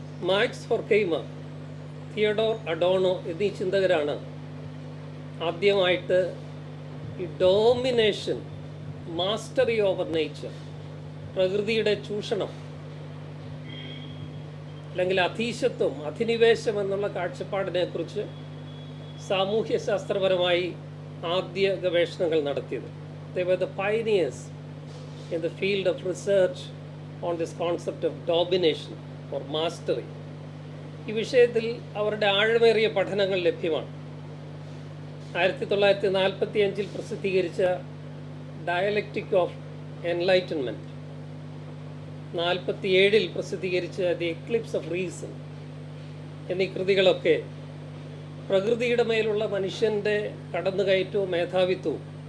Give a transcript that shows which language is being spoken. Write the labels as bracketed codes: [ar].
[ml] Max ഹോർഖെയ്മർ, Theodore അഡോണോ എന്നീ ചിന്തകരാണ് ആദ്യമായിട്ട് ഈ ഡോമിനേഷൻ, മാസ്റ്ററി ഓവർ നേച്ചർ, പ്രകൃതിയുടെ ചൂഷണം അല്ലെങ്കിൽ അധീശത്വം, അധിനിവേശം എന്നുള്ള കാഴ്ചപ്പാടിനെക്കുറിച്ച് സാമൂഹ്യശാസ്ത്രപരമായി ആദ്യ ഗവേഷണങ്ങൾ നടത്തിയത്. [en] They were the pioneers in the field of research on this concept of domination or mastery. [ml] ഈ വിഷയത്തിൽ അവരുടെ ആഴമേറിയ പഠനങ്ങൾ ലഭ്യമാണ്. 1945 പ്രസിദ്ധീകരിച്ച ഡയലക്റ്റിക് ഓഫ് എൻലൈറ്റൻമെൻറ്റ്, 47 പ്രസിദ്ധീകരിച്ച ദി എക്ലിപ്സ് ഓഫ് റീസൺ എന്നീ കൃതികളൊക്കെ പ്രകൃതിയുടെ മേലുള്ള മനുഷ്യൻ്റെ കടന്നുകയറ്റവും മേധാവിത്വവും